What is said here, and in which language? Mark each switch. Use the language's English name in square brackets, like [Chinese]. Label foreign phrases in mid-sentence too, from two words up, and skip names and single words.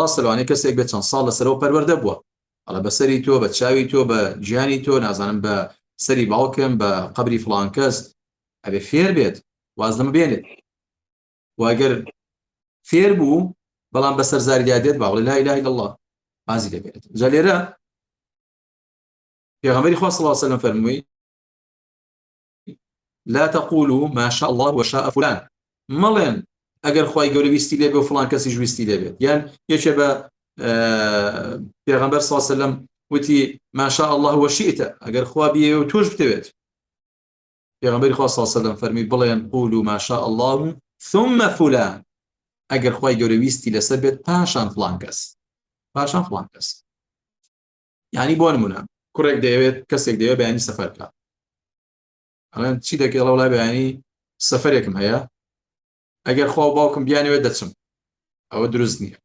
[Central Kurdish] ڕاستە لەوانەیە کەسێک بێت چەند ساڵ لەسەرەوە پەروەردە بووە، ئەڵە بەسەری تۆ، بە چاوی تۆ، بە گیانی تۆ، نازانم بە سەری باوکم، بە قەبری فڵان کەس، ئەبێ فێر بێت، واز لەمە بێنێت. واگەر فێر بوو بەڵام بەسەر زاریدا دێت باوڵی [Arabic] لا إله إلا الله، [Central Kurdish] وازی لێ بێنێت. جا لێرە پێغەمبەری خوا [Arabic] صلی الله عليه وسلم [Central Kurdish] فەرمووی [Arabic] لا تقولوا ما شاء الله وشاء فلان، [Central Kurdish] مەڵێن ئەگەر خوای گەورە ویستی لێ بێ و فڵان کەسیش ویستی لێ بێت. یان یەکێ بە پێغەمبەر [Arabic] صلی الله عليه وسلم [Central Kurdish] وتی [Arabic] ما شاء الله وشئت، [Central Kurdish] ئەگەر خوا بیێ و تۆش بتەوێت. پێغەمبەری خوا [Arabic] صلی الله عليه وسلم [Central Kurdish] فەرمی بڵێن [Arabic] قولوا ما شاء الله ثم فلان، [Central Kurdish] ئەگەر خوای گەورە ویستی لەسەر بێت پاشان فڵان کەس، پاشان فڵان کەس. یعنی بۆ نمونە کوڕێک دەیەوێت، کەسێک دەیەوێت بەیانی سەفەر بکات، ئەڵێن چی دەکەی؟ لە وڵای بەیانی سەفەرێکم هەیە، ئەگەر خوا و باوکم بیانەوێت دەچم، ئەوە دروست نییە.